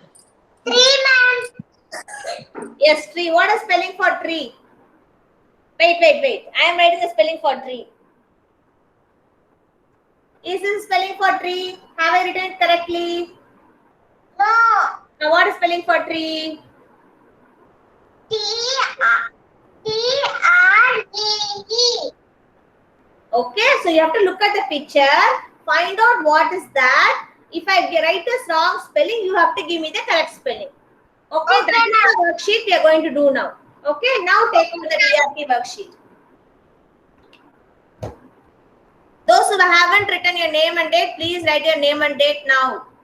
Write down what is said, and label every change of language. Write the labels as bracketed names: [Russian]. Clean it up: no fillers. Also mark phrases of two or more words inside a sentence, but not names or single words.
[English] 3, ma'am. Yes, tree. What is spelling for tree? Wait. I am writing the spelling for tree. Is this spelling for tree? Have I written it correctly? No. Now what is spelling for tree? T-R-E-E. Okay, so you have to look at the picture, find out what is that. If I write the wrong spelling, you have to give me the correct spelling. Okay, that is the worksheet we are going to do now. Okay, now take over the DRT worksheet. Those who haven't written your name and date, please write your name and date now.